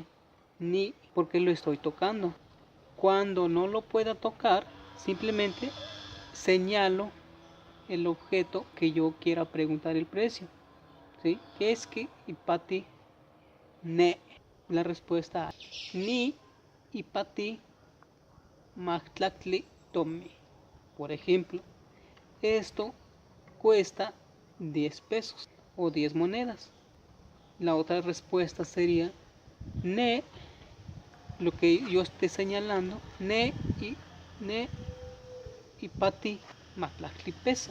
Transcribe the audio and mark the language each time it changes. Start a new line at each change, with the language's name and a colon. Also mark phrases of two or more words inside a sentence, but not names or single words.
Spanish: Ni por qué lo estoy tocando. Cuando no lo pueda tocar, simplemente señalo el objeto que yo quiera preguntar el precio.
Nahuatl languages: ¿Sí? Keski ipati ne.
Spanish: La respuesta es
Nahuatl languages: ni ipati mahtlaktli tommi.
Spanish: Por ejemplo, esto cuesta 10 pesos o 10 monedas. La otra respuesta sería ne, lo que yo esté señalando,
Nahuatl languages: ne ipati mahtlaktli peso.